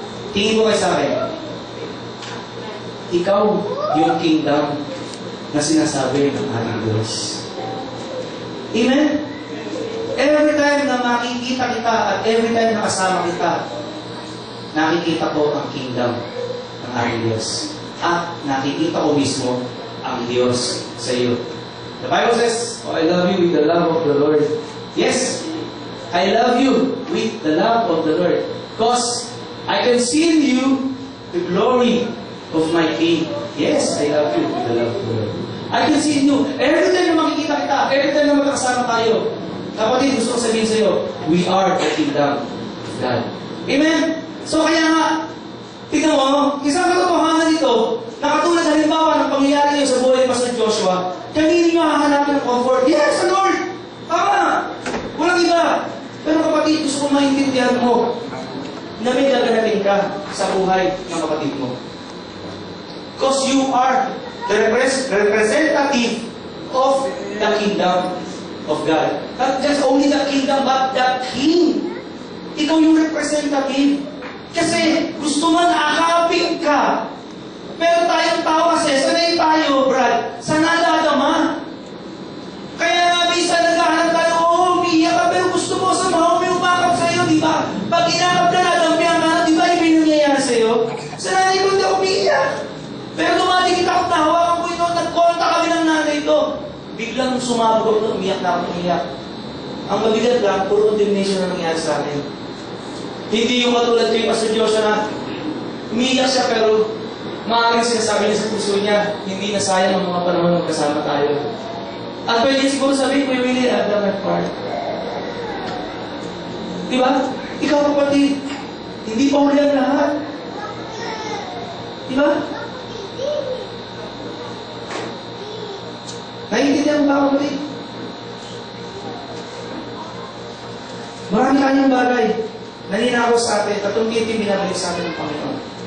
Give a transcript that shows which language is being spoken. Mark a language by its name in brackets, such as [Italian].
[Filipino] Tingin mo kayo sa akin. Ikaw yung kingdom na sinasabi ng ating Diyos. Amen? Every time na makikita kita at every time na kasama kita, nakikita ko ang kingdom ng ating Diyos. At nakikita ko mismo ang Diyos sa iyo. [English] The Bible says, oh, I love you with the love of the Lord. Yes, I love you with the love of the Lord. Because I can see in you the glory of my King. Yes, I love you with the love of the Lord. I can see in you. Every time [Filipino] na makikita kita, [English] every time [Filipino] na magkakasama tayo, kapatid, gusto ko sabihin sa iyo, [English] we are the kingdom of God. Amen? [Filipino] So kaya nga, tignan mo, isang katotohanan dito, na katulad halimbawa ng pangyayari niyo sa buhay ni Pastor Joshua, kanino niyo hahanapin ng comfort? [English] Yes, the Lord! [Filipino] Tama! Walang iba. Pero kapatid, gusto ko maintindihan mo na may gaganapin ka sa buhay ng kapatid mo. [English] Because you are the representative of the kingdom of God. Not just only the kingdom, but the King. [Filipino] Ikaw yung representative. Kasi gusto man akapin ka. Pero tayong tao kasi, sanay tayo, Brad, sa nadadama. Kaya nga, minsan naghahanap tayo, umiiyak ka, pero gusto mo sa mga may umakap sa'yo, di ba? Pag inakap ka na, dampihan ka na, di ba yung nangyayari sa'yo? Sa nanay ko, hindi ako umiiyak. Pero dumating kita ako, nahawakan ko ito, nagkonta kami ng nanay ito. Biglang sumabog ako, umiyak na ako, umiyak. Ang mabigat lang, puro condemnation na nangyari sa akin. Hindi yung katulad kay Pastor Joshua na umiiyak siya, pero maaaring sinasabi niya sa puso niya, hindi na sayang ang mga panahon magkasama tayo. At pwede siguro sabihin, [English] we really have done that part. [Filipino] Diba? Ikaw kapatid, hindi pa uli ang lahat. Diba? Naiintindihan mo ba kapatid? Marami kanyang bagay na ninakaw sa atin at tungkitin binabalik sa atin ng Panginoon.